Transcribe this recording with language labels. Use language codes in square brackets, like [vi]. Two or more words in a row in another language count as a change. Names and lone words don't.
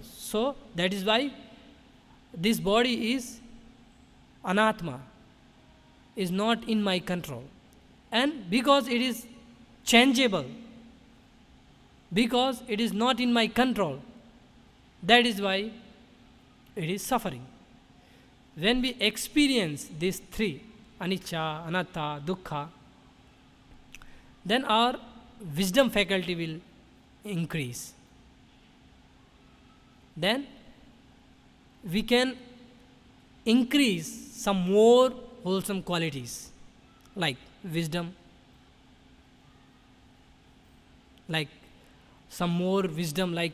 [en] So that is why this body is anatma, is not in my control. And because it is changeable, because it is not in my control, that is why it is suffering. When we experience these 3, [pi] anicca, anatta, dukkha, [en] then our wisdom faculty will increase. Then we can increase some more wholesome qualities, like wisdom, like some more wisdom, like